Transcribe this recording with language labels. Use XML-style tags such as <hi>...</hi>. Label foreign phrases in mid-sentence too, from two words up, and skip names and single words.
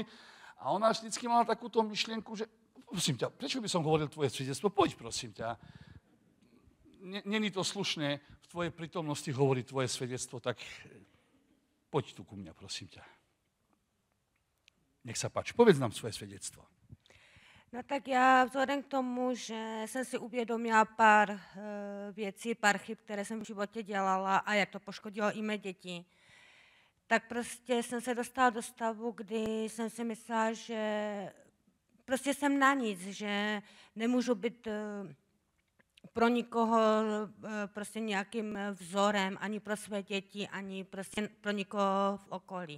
<sk>A ona vždycky mala takúto myšlienku, že prosím ťa, prečo by som hovoril tvoje svedectvo? Poď, prosím ťa. Není to slušné v tvojej prítomnosti hovoriť tvoje svedectvo, tak poď tu ku mňa, prosím ťa. Nech sa páči, povedz nám svoje svedectvo.</sk> <cs>No tak já vzhledem k tomu, že jsem si uvědomila pár věcí, pár chyb, které jsem v životě dělala a jak to poškodilo i mé děti, tak prostě jsem se dostala do stavu, kdy jsem si myslela, že prostě jsem na nic, že nemůžu být pro nikoho prostě nějakým vzorem, ani pro své děti, ani prostě pro nikoho v okolí.</cs>